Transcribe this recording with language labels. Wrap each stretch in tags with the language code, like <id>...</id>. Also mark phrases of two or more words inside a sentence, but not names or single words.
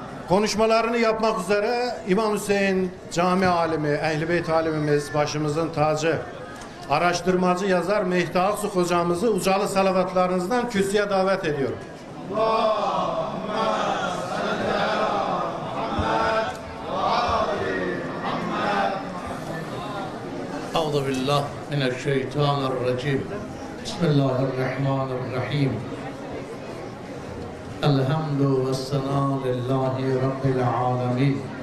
<tr>Konuşmalarını yapmak üzere İmam Hüseyin cami alimi, Ehl-i Beyt alimimiz, başımızın tacı, araştırmacı yazar Mehdi Aksu hocamızı ucalı salavatlarınızdan kürsüye davet ediyorum.</tr> <ar>أعوذ بالله من الشيطان الرجيم بسم الله الرحمن الرحيم الحمد والثناء لله رب العالمين</ar>